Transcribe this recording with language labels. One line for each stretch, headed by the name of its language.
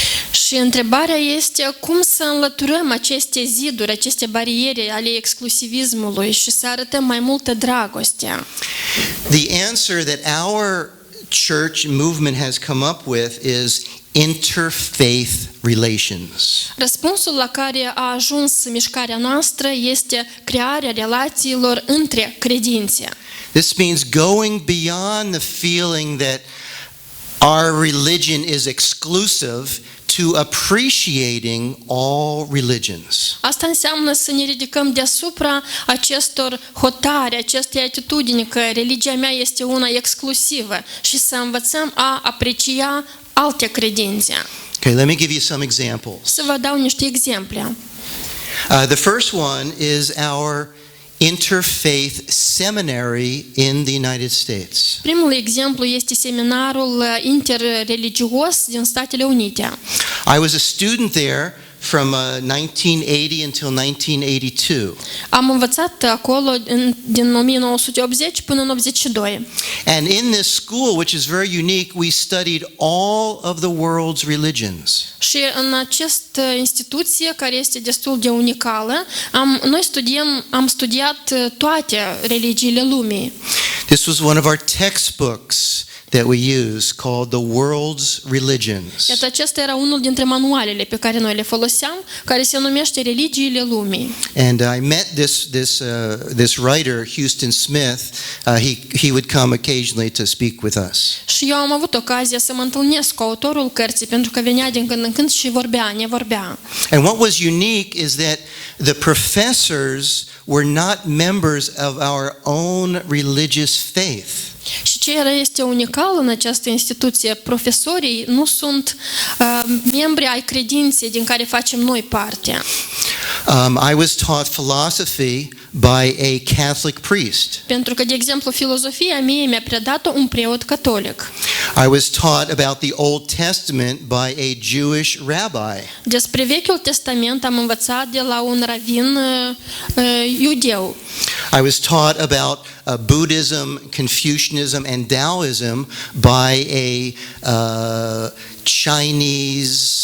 Romanian: Și întrebarea este cum să înlăturăm aceste ziduri, aceste bariere ale exclusivismului și să arătăm mai multă dragoste.
English: The answer that our church movement has come up with is interfaith relations.
Romanian: Răspunsul la care a ajuns mișcarea noastră este crearea relațiilor între credințe.
English: This means going beyond the feeling that our religion is exclusive to appreciating all religions.
Romanian: Asta înseamnă să ne ridicăm deasupra acestor hotare, acestei atitudini că religia mea este una exclusivă și să învățăm a aprecia alte credințe.
English: Okay, let me give you some examples.
Romanian: Să vă dau niște exemple.
English: The first one is our interfaith seminary in the United States.
Romanian: Primul exemplu este seminarul interreligios din Statele Unite.
English: I was a student there from 1980 until 1982.
Romanian: Am învățat acolo din 1980 până în 82.
English: And in this school, which is very unique, we studied all of the world's religions.
Romanian: Și în această instituție care este destul de unicală, am studiat toate religiile lumii.
English: This was one of our textbooks that we use called The World's Religions.
Romanian: Iată, acesta era unul dintre manualele pe care noi le foloseam, care se numește Religiile lumii.
English: And I met this writer, Houston Smith. He would come occasionally to speak with us.
Romanian: Și eu am avut ocazia să mă întâlnesc cu autorul cărții, pentru că venea din când în când și ne vorbea.
English: And what was unique is that the professors were not members of our own religious faith.
Romanian: Și ce este unical în această instituție, profesorii nu sunt membri ai credinței din care facem noi parte.
English: I was taught philosophy by a Catholic priest.
Romanian: Pentru că, de exemplu, filozofia mie mi-a predat-o un preot catolic.
English: I was taught about the Old Testament by a Jewish rabbi.
Romanian: Despre Vechiul Testament am învățat de la un ravin iudeu.
English: I was taught about Buddhism, Confucianism, and Taoism by a Chinese